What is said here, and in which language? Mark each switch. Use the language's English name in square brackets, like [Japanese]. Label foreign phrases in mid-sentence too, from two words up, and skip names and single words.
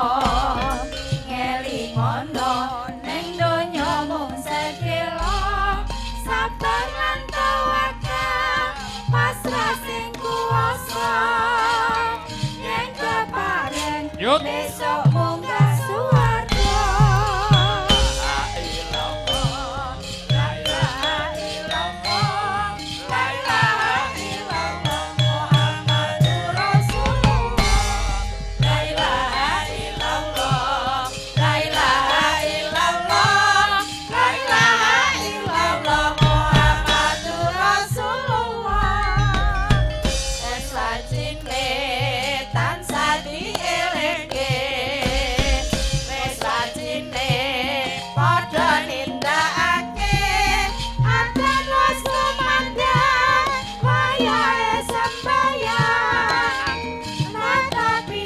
[Javanese] Ngelingono ning donya mung sedhela. Sabar lan tawakal pasrah sing kuwasa. Yen kepareng Yuk. besok munggah suwarga. [Arabic] لا إله إلا الله، لا إله إلا الله، محمد رسول الله. لا إله إلا الله، لا إله إلا الله، لا إله إلا الله، محمد رسول الله. [Javanese] Es lajine tansah dielingke, wis lajine padha nindakake, adzan wis kumandhang, wayahe sembahyang, tapi